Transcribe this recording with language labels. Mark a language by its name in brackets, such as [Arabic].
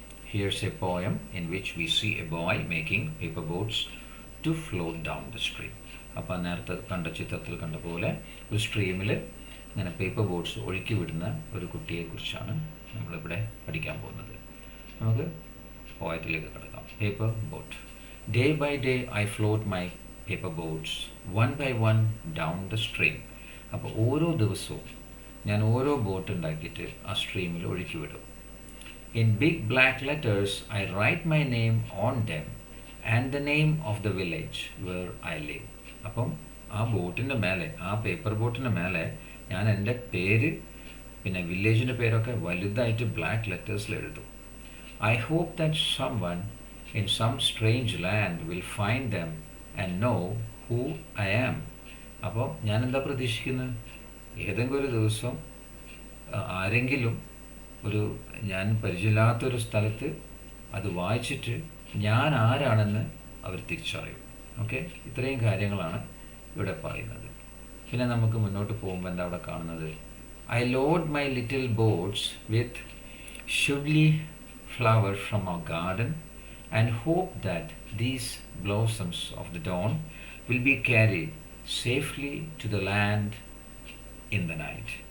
[English] Here's a poem in which we see a boy making paper boats to float down the stream. [Malayalam] അപ്പോൾ നേരത്തെ കണ്ട ചിത്രത്തിൽ കണ്ട പോലെ ഒരു സ്ട്രീമിൽ ഇങ്ങനെ പേപ്പർ ബോട്ട്സ് ഒഴുക്കി വിടുന്ന ഒരു കുട്ടിയെക്കുറിച്ചാണ് നമ്മളിവിടെ പഠിക്കാൻ പോകുന്നത്. നമുക്ക് പോയത്തിലേക്ക് കടക്കാം. Paper boat. [English] Day by day I float my paper boats one by one down the stream. [Malayalam] അപ്പോൾ ഓരോ ദിവസവും ഞാൻ ഓരോ ബോട്ട് ഉണ്ടാക്കിയിട്ട് ആ സ്ട്രീമിൽ ഒഴുക്കി വിടും. [English] In big black letters I write my name on them and the name of the village where I live. [Malayalam] അപ്പം ആ ബോട്ടിൻ്റെ മേലെ, ആ പേപ്പർ ബോട്ടിൻ്റെ മേലെ ഞാൻ എൻ്റെ പേര് പിന്നെ വില്ലേജിൻ്റെ പേരൊക്കെ വലുതായിട്ട് ബ്ലാക്ക് ലെറ്റേഴ്സിൽ എഴുതും. [English] I hope that someone in some strange land will find them and know who I am. [Malayalam] അപ്പോൾ ഞാൻ എന്താ പ്രതീക്ഷിക്കുന്നത്? ഏതെങ്കിലും ഒരു ദിവസം ആരെങ്കിലും ഞാൻ പരിചയമില്ലാത്തൊരു സ്ഥലത്ത് അത് വായിച്ചിട്ട് ഞാൻ ആരാണെന്ന് അവർ തിരിച്ചറിയും. ഓക്കെ, ഇത്രയും കാര്യങ്ങളാണ് ഇവിടെ പറയുന്നത്. പിന്നെ നമുക്ക് മുന്നോട്ട് പോകുമ്പോൾ എന്താ അവിടെ കാണുന്നത്? [English] I load my little boats with sugarly flowers from our garden and hope that these blossoms of the dawn will be carried safely to the land in the night.